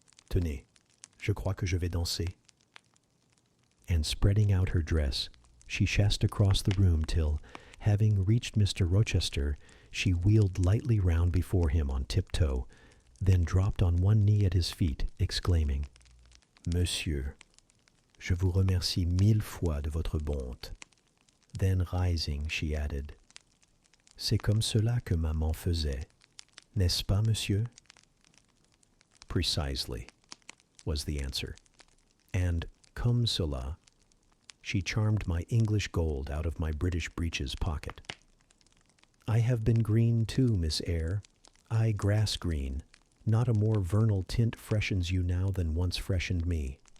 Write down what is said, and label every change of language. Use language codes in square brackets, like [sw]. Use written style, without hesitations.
[fr] Tenez, je crois que je vais danser." [en] And spreading out her dress, she chassed across the room till, having reached Mr. Rochester, she wheeled lightly round before him on tiptoe, then dropped on one knee at his feet, exclaiming, [fr] "Monsieur, je vous remercie 1000 fois de votre bonté." [en] Then rising, she added, [fr] "C'est comme cela que maman faisait, n'est-ce pas, monsieur?" [en] "Precisely," was the answer. And, [fr] comme cela, [en] she charmed my English gold out of my British breeches pocket. "I have been green too, Miss Eyre. I grass green. Not a more vernal tint freshens you now than once freshened me.